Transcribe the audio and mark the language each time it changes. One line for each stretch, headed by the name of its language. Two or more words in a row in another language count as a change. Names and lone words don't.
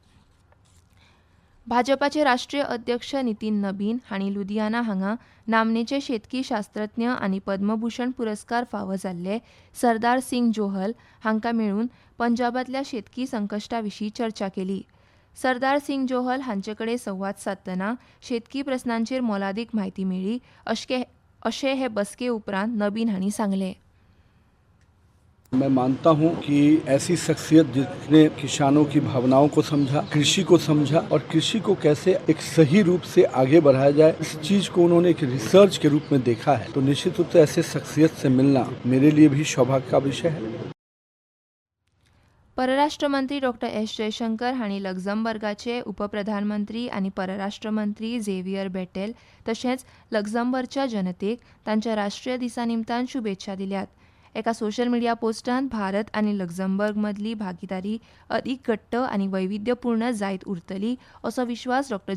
Konkani: भाजपाचे राष्ट्रीय अध्यक्ष नितीन नबीन हांणी लुधियाना हांगा नामनेचे शेतकी शास्त्रज्ञ आनी पद्मभूषण पुरस्कार फावो जाल्ले सरदार सिंग जोहल हांकां मेळून पंजाबांतल्या शेतकी संकश्टा विशीं चर्चा केली. सरदार सिंग जोहल हांचे कडेन संवाद सादतना शेतकी प्रस्नांचेर मोलादीक म्हायती मेळ्ळी अशें हे बसके उपरांत नबीन हांणी सांगलें.
Hindi: मैं मानता हूं कि ऐसी शख्सियत जिसने किसानों की भावनाओं को समझा, कृषि को समझा और कृषि को कैसे एक सही रूप से आगे बढ़ाया जाए, इस चीज को उन्होंने एक रिसर्च के रूप में देखा है. तो निश्चित रूप से ऐसे शख्सियत से मिलना मेरे लिए भी सौभाग्य का विषय है.
Konkani: परराष्ट्र मंत्री डॉ. एस. जयशंकर हांणी लक्झमबर्गाचे उपप्रधानमंत्री आनी परराष्ट्र मंत्री झेवियर बेटेल तशेंच लक्झमबर्गच्या जनतेक तांच्या राष्ट्रीय दिसा निमतान शुभेच्छा दिल्यात. एका सोशल मिडिया पोस्टांत भारत आनी लक्झमबर्ग मदली भागीदारी अदीक घट्ट आनी वैविध्यपूर्ण जायत उरतली असो विश्वास डॉ.